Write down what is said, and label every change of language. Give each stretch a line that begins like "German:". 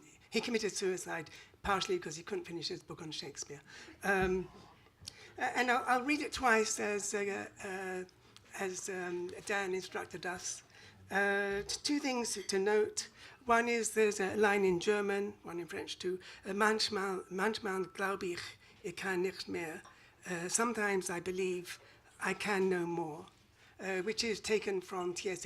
English: He committed suicide partially because he couldn't finish his book on Shakespeare. And I'll read it twice as Dan instructed us. Two things to note. One is there's a line in German, one in French too.
German: Manchmal glaube ich, ich kann nicht mehr.
English: Sometimes I believe I can no more, which is taken from T.S.